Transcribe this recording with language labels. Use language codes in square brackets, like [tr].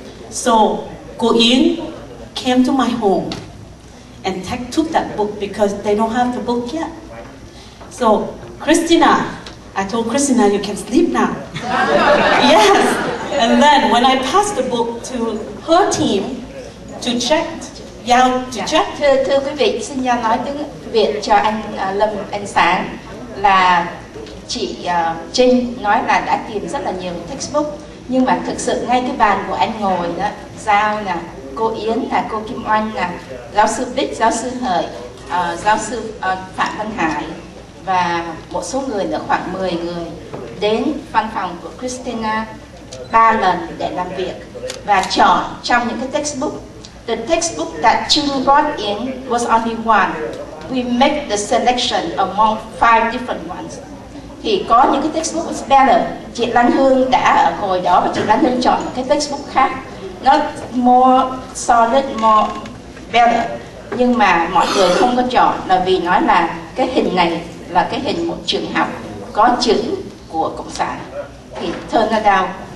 [en] So Cô Yến came to my home and took that book because they don't have the book yet. So Christina, I told Christina, you can sleep now. Yes. And then when I passed the book to her team to check, [vi] Thưa quý vị, xin nói tiếng Việt cho anh Lâm, anh Sáng, là chị Trinh nói là đã tìm rất là nhiều textbook, Nhưng mà thực sự ngay cái bàn của anh ngồi đó, Giao nè, cô Yến nè, cô Kim Oanh nè, giáo sư Bích, giáo sư Thời, giáo sư Phạm Văn Hải và một số người nữa, khoảng 10 người đến văn phòng của Christina 3 lần để làm việc và chọn trong những cái textbook. [en] The textbook that Chương brought in was only one. We make the selection among 5 different ones. [vi] Thì có những cái textbook [en] was better. [vi] Chị Lan Hương đã ở hồi đó và chị Lan Hương chọn một cái textbook khác. [en] Nó more solid, more better. [vi] Nhưng mà mọi người không có chọn là vì nói là cái hình này là cái hình một trường học có chữ của Cộng sản. Thì [en] turn it down.